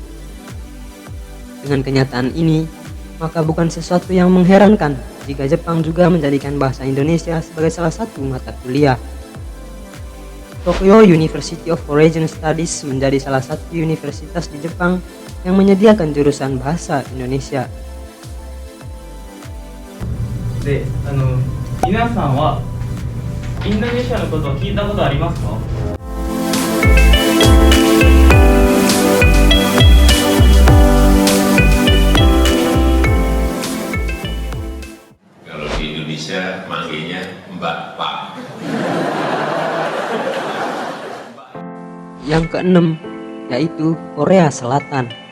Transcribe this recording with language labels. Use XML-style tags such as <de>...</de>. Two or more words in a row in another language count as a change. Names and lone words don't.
<id>Dengan kenyataan ini, maka bukan sesuatu yang mengherankan jika Jepang juga menjadikan bahasa Indonesia sebagai salah satu mata kuliah. Tokyo University of Foreign Studies menjadi salah satu universitas di Jepang yang menyediakan jurusan bahasa Indonesia.</id> <ja>で、皆さんはインドネシアのことを聞いたことありますか？</ja> <id>Kalau di Indonesia manggilnya Mbak Pak. Yang keenam, yaitu Korea Selatan.</id>